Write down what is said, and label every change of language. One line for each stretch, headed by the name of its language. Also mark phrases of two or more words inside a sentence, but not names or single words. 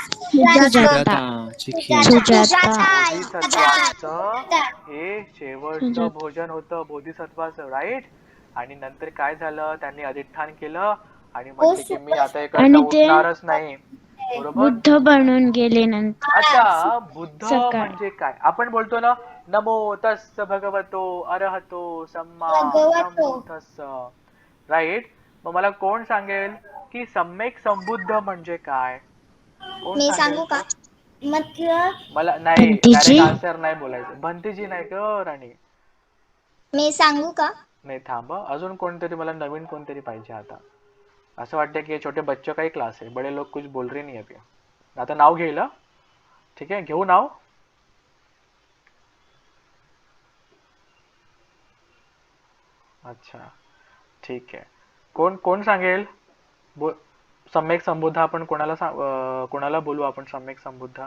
Marathi: हे शेवटचं भोजन होतं बोधिसत्वाचं. राईट? आणि नंतर काय झालं? त्यांनी अधिष्ठान केलं आणि म्हटले की मी आता एका उठणारच नाही, बरोबर? बुद्ध बनून गेले नंतर. आता बुद्ध म्हणजे काय? आपण बोलतो ना,
Pali: नमो तस्स भगवतो अरहतो सम्मा संबुद्धस्स.
Marathi: राईट? मग मला कोण सांगेल की सम्यक संबुद्ध म्हणजे काय? मी सांगू का? मतलब मला नाही,
English: direct answer
Marathi: नाही बोलायचं. भंतीजी नाही ग राणी. मी सांगू का? नाही थांब अजून कोणतरी मला नवीन कोणतरी पाहिजे आता. असं वाटतं की
Hindi: छोटे बच्चों का ही क्लास है, बड़े लोग कुछ बोल रहे नहीं अभी.
Marathi: आता नाव घेईल हं? ठीक आहे घेऊ नाव. अच्छा ठीक आहे. कोण कोण सांगेल? सम्यक संबुद्ध आपण कोणाला बोलू आपण सम्यक संबुद्ध?